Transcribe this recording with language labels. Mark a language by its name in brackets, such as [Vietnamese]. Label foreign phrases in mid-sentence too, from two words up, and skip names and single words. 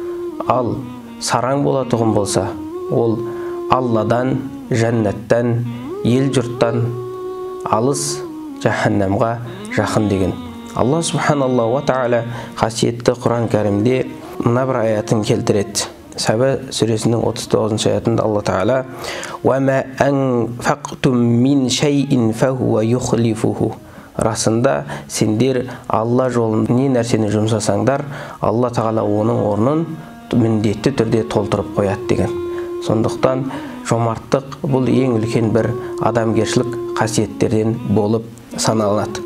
[Kazakh] Ал сараң болатұғын болса, ол Алладан, жәннаттан, ел жұрттан алыс, жаһаннамға жақын деген. Алла [Arabic] سبحانه وتعالى [Kazakh] қасиетті Құран кәрімде мына бір аятын келтіреді. Саба сүресінің 39 аятында Алла тағала [Arabic] «وما أنفقتم من شيء فهو يخلفه». [Kazakh] Расында сендер Алла жолында не нәрсені жұмсасаңдар, Алла тағала оның орнын міндетті түрде толтырып қояды деген. Сондықтан жомарттық бұл ең үлкен бір адамгершілік қасиеттерден болып саналады.